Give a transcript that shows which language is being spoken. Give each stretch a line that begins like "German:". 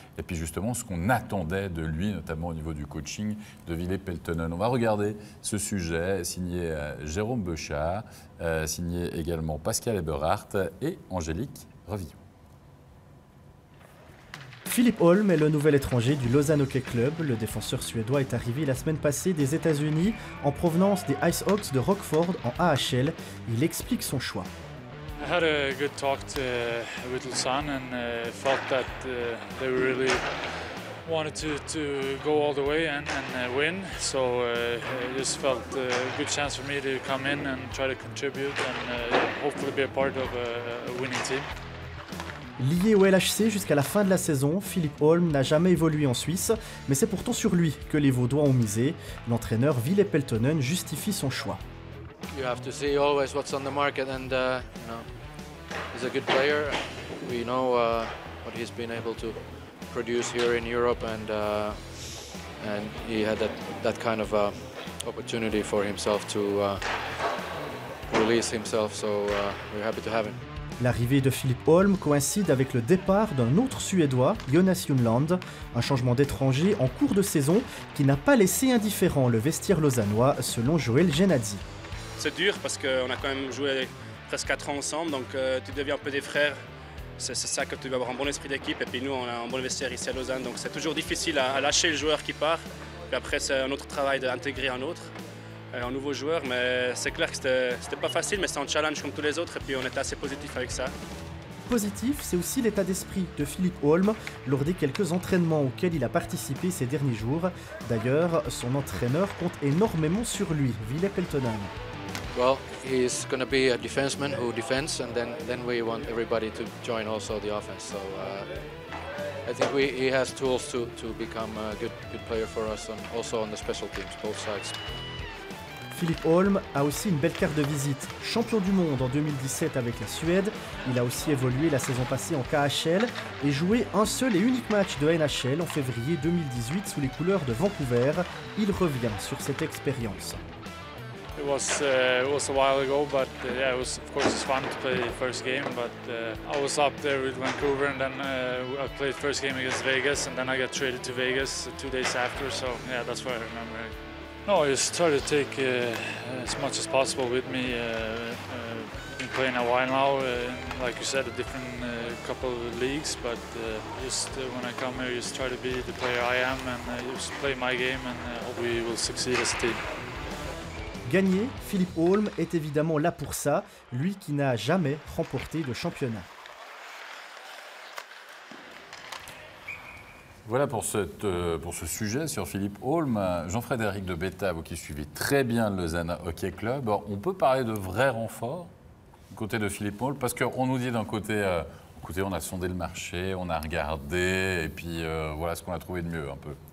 French: Et puis justement, ce qu'on attendait de lui, notamment au niveau du coaching de Ville Peltonen. On va regarder ce sujet signé Jérôme Beuchat, signé également Pascal Eberhardt et Angélique Revillon. Philippe Holm est le nouvel étranger du Lausanne Hockey Club. Le défenseur suédois est arrivé la semaine passée des États-Unis en provenance des Icehawks de Rockford en AHL. Il explique son choix.
English: I had a good talk with Lausanne and felt that they really wanted to go all the way and win. So it just felt a good chance for me to come in and try to contribute and hopefully be a part of a winning team.
French: Lié au LHC jusqu'à la fin de la saison, Philippe Holm n'a jamais évolué en Suisse, mais c'est pourtant sur lui que les Vaudois ont misé. L'entraîneur Ville Peltonen justifie son choix.
English: You have to see always what's on the market, and he's a good player. We know what he's been able to produce here in Europe, and he had that kind of opportunity for himself to release himself. So we're happy to have him.
French: L'arrivée de Philippe Holm coïncide avec le départ d'un autre Suédois, Jonas Junland, un changement d'étranger en cours de saison qui n'a pas laissé indifférent le vestiaire lausannois, selon Joël Genadzi. C'est dur parce qu'on a quand même joué presque 4 ans ensemble, donc tu deviens un peu des frères. C'est ça que tu dois avoir un bon esprit d'équipe, et puis nous on a un bon vestiaire ici à Lausanne, donc c'est toujours difficile à lâcher le joueur qui part. Puis après c'est un autre travail d'intégrer un nouveau joueur, mais c'est clair que c'était pas facile, mais c'est un challenge comme tous les autres, et puis on était assez positif avec ça. Positif, c'est aussi l'état d'esprit de Philippe Holm lors des quelques entraînements auxquels il a participé ces derniers jours. D'ailleurs, son entraîneur compte énormément sur lui, Ville Peltonen.
English: Well, he's going to be a defenseman who defends, and then we want everybody to join also the offense. So I think he has tools to become a good player for us, and also on the special teams, both sides.
French: Philippe Holm a aussi une belle carte de visite. Champion du monde en 2017 avec la Suède, il a aussi évolué la saison passée en KHL et joué un seul et unique match de NHL en février 2018 sous les couleurs de Vancouver. Il revient sur cette expérience.
English: It was a while ago, but yeah, of course it's fun to play the first game. But I was up there with Vancouver, and then I played first game against Vegas, and then I got traded to Vegas 2 days after. So yeah, that's what I remember. No, I just try to take as much as possible with me. Been playing a while now, like you said, a different couple of leagues. But just when I come here, just try to be the player I am, and just play my game, and hope we will succeed as a team.
French: Gagner, Philippe Holm est évidemment là pour ça, lui qui n'a jamais remporté de championnat. Voilà pour ce sujet sur Philippe Holm. Jean-Frédéric de Betta, vous qui suivez très bien le Lausanne Hockey Club, on peut parler de vrais renforts du côté de Philippe Holm, parce qu'on nous dit d'un côté, écoutez, on a sondé le marché, on a regardé, et puis voilà ce qu'on a trouvé de mieux un peu.